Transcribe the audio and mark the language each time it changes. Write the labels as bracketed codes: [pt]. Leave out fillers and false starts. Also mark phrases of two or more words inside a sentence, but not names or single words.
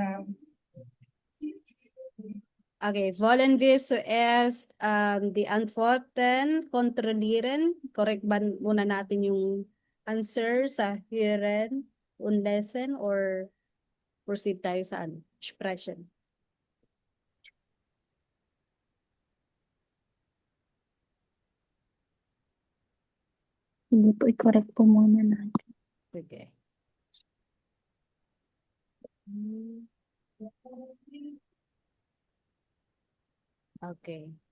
[de] Okay, wollen wir zuerst die Antworten kontrollieren? [tl] Correct ba muna natin yung answer sa [de] hören und lesen [en] or proceed [tl] tayo sa ano, expression? Hindi po, i-correct po muna natin. Sige. Okay.